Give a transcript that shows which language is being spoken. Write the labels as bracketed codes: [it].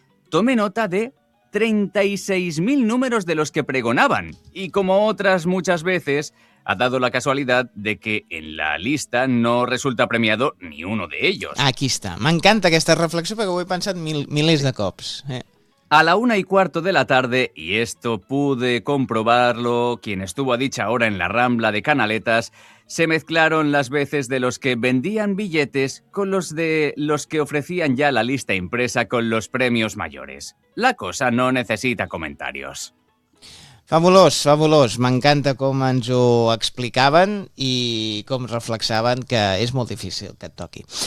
[es] Tomé nota de 36.000 números de los que pregonaban y, como otras muchas veces, ha dado la casualidad de que en la lista no resulta premiado ni uno de ellos. [ca] Aquí está. M'encanta aquesta reflexió perquè ho he pensat milers de cops. [es] A la 1:15 de la tarde, y esto pude comprobarlo quien estuvo a dicha hora en la Rambla de Canaletas, se mezclaron las veces de los que vendían billetes con los de los que ofrecían ya la lista impresa con los premios mayores. La cosa no necesita comentarios. [ca] Fabulós. M'encanta com ens ho explicaven i com reflexaven que és molt difícil que et toqui.